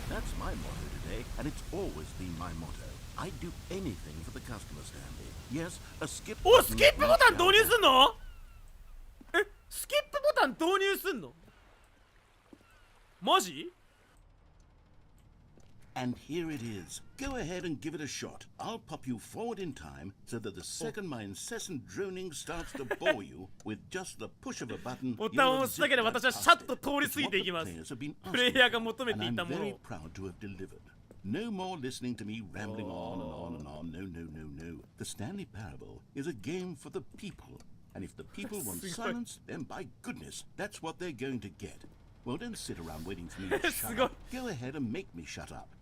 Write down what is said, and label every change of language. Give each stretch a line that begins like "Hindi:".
English: That's my motto today, and it's always been my motto. I'd do anything for the customer, Stanley. Yes, a skip.
Japanese: お、スキップボタン導入すんの？え、スキップボタン導入すんの？マジ？
English: And here it is. Go ahead and give it a shot. I'll pop you forward in time so that the second my incessant droning starts to bore you with just the push of a button.
Japanese: ボタンを押すだけで私はシャッと通り過ぎていきます。プレイヤーが求めていたものを。
English: No more listening to me rambling on and on and on. No, no, no, no. The Stanley Parable is a game for the people. And if the people want silence, then by goodness, that's what they're going to get. Well, don't sit around waiting for me to shut up. Go ahead and make me shut up.